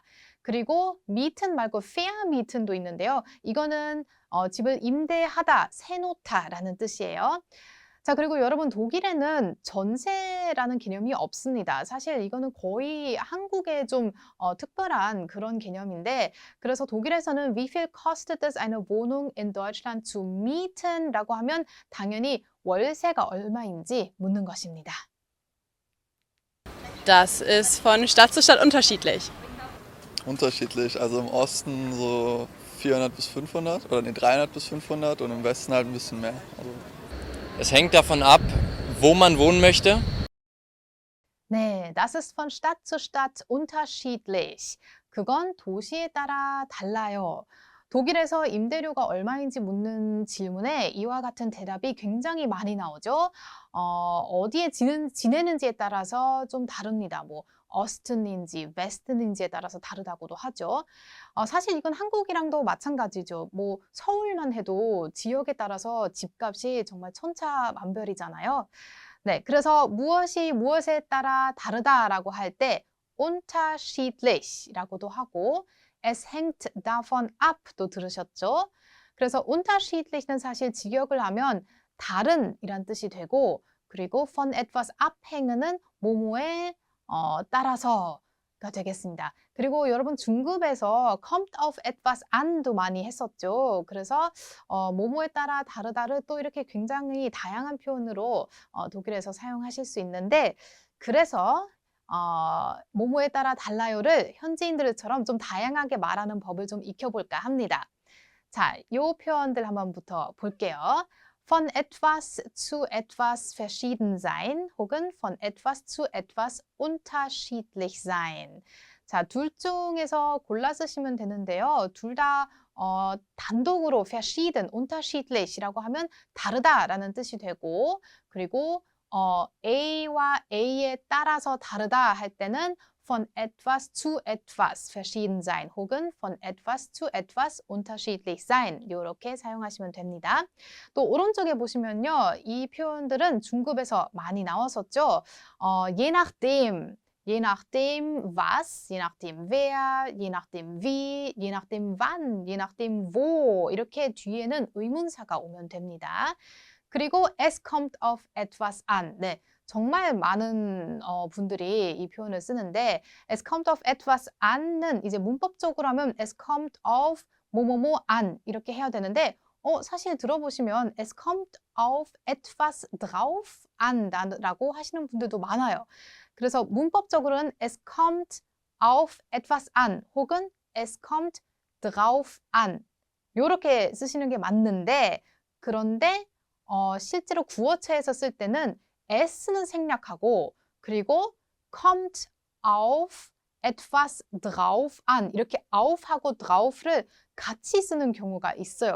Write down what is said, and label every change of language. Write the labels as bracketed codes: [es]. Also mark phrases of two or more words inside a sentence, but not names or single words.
[ko] 그리고 mieten 말고 vermieten도 있는데요. 이거는 집을 임대하다, 세놓다라는 뜻이에요. 자, 그리고 여러분 독일에는 전세라는 개념이 없습니다. 사실 이거는 거의 한국의 좀 특별한 그런 개념인데 그래서 독일에서는 [de] wie viel kostet es eine Wohnung in Deutschland zu mieten? [ko] 라고 하면 당연히 월세가 얼마인지 묻는 것입니다. [de] Das ist von Stadt zu Stadt unterschiedlich. Unterschiedlich. Also im Osten so 400 bis 500 oder 300 bis 500 und im Westen halt ein bisschen mehr. Also Es hängt davon ab, wo man wohnen möchte. 네, das ist von Stadt zu Stadt unterschiedlich. [ko] 그건 도시에 따라 달라요. 독일에서 임대료가 얼마인지 묻는 질문에 이와 같은 대답이 굉장히 많이 나오죠. 어디에 지내는지에 따라서 좀 다릅니다. 뭐 어스튼인지 웨스튼인지에 따라서 다르다고도 하죠. 사실 이건 한국이랑도 마찬가지죠. 뭐 서울만 해도 지역에 따라서 집값이 정말 천차만별이잖아요. 네, 그래서 무엇이 무엇에 따라 다르다라고 할 때 unterschiedlich라고도 하고 [de] es hängt davon ab [ko] 도 들으셨죠? 그래서 unterschiedlich는 사실 직역을 하면 다른이란 뜻이 되고 그리고 [de] von etwas abhängen [ko] 은 뭐뭐에 따라서가 되겠습니다. 그리고 여러분 중급에서 [de] kommt auf etwas an [ko] 도 많이 했었죠. 그래서 뭐뭐에 따라 다르다를 또 이렇게 굉장히 다양한 표현으로 독일에서 사용하실 수 있는데 그래서 뭐뭐에 따라 달라요를 현지인들처럼 좀 다양하게 말하는 법을 좀 익혀볼까 합니다. 자, 요 표현들 한번부터 볼게요. [de] Von etwas zu etwas verschieden sein 혹은 von etwas zu etwas unterschiedlich sein. [ko] 자, 둘 중에서 골라 쓰시면 되는데요. 둘 다 단독으로 verschieden, unterschiedlich이라고 하면 다르다라는 뜻이 되고 그리고 A와 A에 따라서 다르다 할 때는 [de] von etwas zu etwas verschieden sein [ko] 혹은 [de] von etwas zu etwas unterschiedlich sein [ko] 이렇게 사용하시면 됩니다. 또 오른쪽에 보시면요. 이 표현들은 중급에서 많이 나왔었죠. [de] je nachdem was, je nachdem wer, je nachdem wie, je nachdem wann, je nachdem wo [ko] 이렇게 뒤에는 의문사가 오면 됩니다. [de] 그리고 es kommt auf etwas an. [ko] 네, 정말 많은 분들이 이 표현을 쓰는데 [de] es kommt auf etwas an [ko] 는 이제 문법적으로 하면 [de] es kommt auf [ko] 뭐뭐뭐 an 이렇게 해야 되는데 사실 들어보시면 [de] es kommt auf etwas drauf an [ko] 라고 하시는 분들도 많아요. 그래서 문법적으로는 [de] es kommt auf etwas an [ko] 혹은 [de] es kommt drauf an [ko] 이렇게 쓰시는 게 맞는데 그런데 실제로 구어체에서 쓸 때는 s는 생략하고 그리고 [de] kommt auf etwas drauf an [ko] 이렇게 auf하고 drauf를 같이 쓰는 경우가 있어요.